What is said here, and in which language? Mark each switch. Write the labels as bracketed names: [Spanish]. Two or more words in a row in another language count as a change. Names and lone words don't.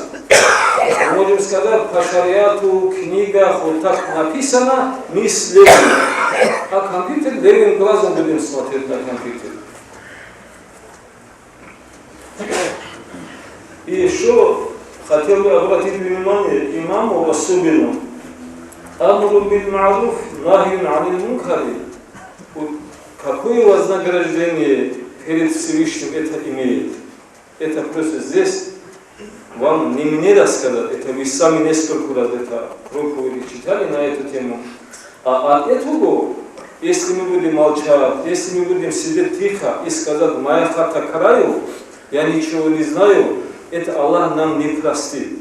[Russian] Мы можем сказать, по шариату, книгах, вот так написано, мы следуем. А компьютер левым глазом будем смотреть на компьютер. И еще хотел бы обратить внимание имаму особенно. [Arabic] أمر بالمعروف نهي عن المنكر. [Russian] Какое вознаграждение перед Всевышним это имеет? Это просто здесь вам не мне рассказать, это вы сами несколько раз это проповеди читали на эту тему. А от этого, если мы будем молчать, если мы будем сидеть тихо и сказать, моя хата краю, я ничего не знаю, это Аллах нам не простит.